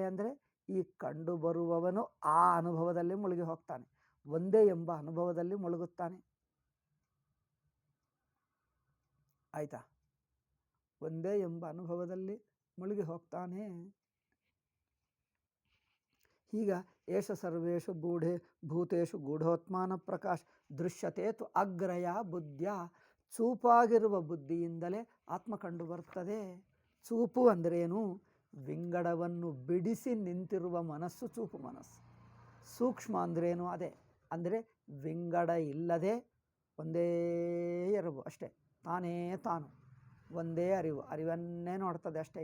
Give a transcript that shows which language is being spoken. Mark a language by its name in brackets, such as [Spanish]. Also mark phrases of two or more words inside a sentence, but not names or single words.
[Kannada] ಅಂದರೆ ಈ ಕಂಡು ಬರುವವನು ಆ ಅನುಭವದಲ್ಲಿ ಮುಳುಗಿ ಹೋಗ್ತಾನೆ, ಒಂದೇ ಎಂಬ ಅನುಭವದಲ್ಲಿ ಮುಳುಗುತ್ತಾನೆ. ಆಯಿತಾ? ಒಂದೇ ಎಂಬ ಅನುಭವದಲ್ಲಿ ಮುಳುಗಿ ಹೋಗ್ತಾನೆ. [Sanskrit] ಈಗ ಏಷ ಸರ್ವೇಷು ಭೂತೇಷು ಗೂಢೋತ್ಮಾನ ಪ್ರಕಾಶ ದೃಶ್ಯತೆ ತು ಅಗ್ರಯ ಬುದ್ಧಿಯ, [Kannada] ಚೂಪಾಗಿರುವ ಬುದ್ಧಿಯಿಂದಲೇ ಆತ್ಮ ಕಂಡು ಬರ್ತದೆ. ಚೂಪು ಅಂದ್ರೇನು? ವಿಂಗಡವನ್ನು ಬಿಡಿಸಿ ನಿಂತಿರುವ ಮನಸ್ಸು ಚೂಪು ಮನಸ್ಸು. ಸೂಕ್ಷ್ಮ ಅಂದ್ರೇನು? ಅದೇ, ಅಂದರೆ ವಿಂಗಡ ಇಲ್ಲದೆ ಒಂದೇ ಎರವು ಅಷ್ಟೇ, ತಾನೇ ತಾನು ಒಂದೇ ಅರಿವನ್ನೇ ನೋಡ್ತದೆ ಅಷ್ಟೇ.